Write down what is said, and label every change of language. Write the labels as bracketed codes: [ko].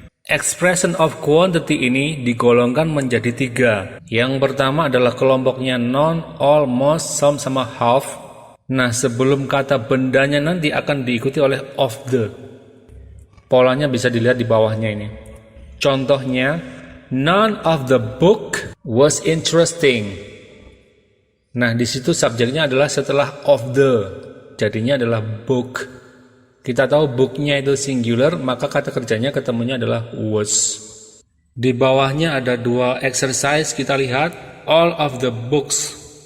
[en] Expression of quantity [id] ini digolongkan menjadi 3. Yang pertama adalah kelompoknya none, all, most, some, sama half. Nah, sebelum kata bendanya nanti akan diikuti oleh of the. Polanya bisa dilihat di bawahnya ini. Contohnya, [en] none of the book was interesting. [id] Nah, di situ subjeknya adalah setelah of the, jadinya adalah book. Kita tahu booknya itu singular, maka kata kerjanya ketemunya adalah was. Di bawahnya ada 2 exercise, kita lihat [en] all of the books.